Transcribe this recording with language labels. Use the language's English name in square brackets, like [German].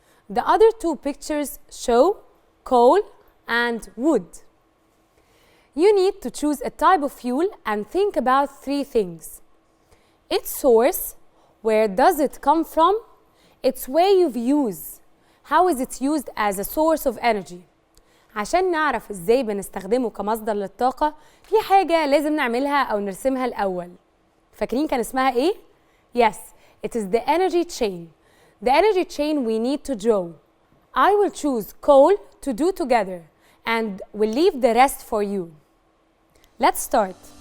[English] The other 2 pictures show coal and wood. You need to choose a type of fuel and think about 3 things. Its source, where does it come from? Its way of use, how is it used as a source of energy. [Arabic] عشان نعرف ازاي بنستخدمه كمصدر للطاقة في حاجة لازم نعملها أو نرسمها الأول. فاكرين كان اسمها إيه؟ [English] Yes, it is the energy chain. The energy chain we need to draw. I will choose coal to do together and will leave the rest for you. Let's start.